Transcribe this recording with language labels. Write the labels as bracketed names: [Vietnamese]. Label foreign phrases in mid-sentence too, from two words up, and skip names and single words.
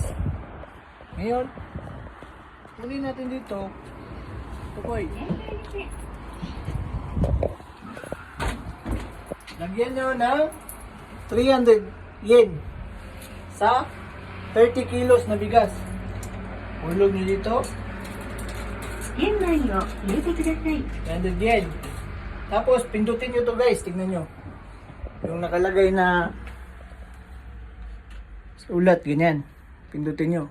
[Filipino] Ngayon, kunin natin dito. Tukoy. Lagyan nyo ng 300 yen sa 30 kilos na bigas. Hulog nyo dito. [Japanese] 店内を入れてください。 [Filipino] 300 yen. Tapos, pindutin nyo to guys. Tignan nyo. Yung nakalagay na ulat, ganyan. Pindutin nyo.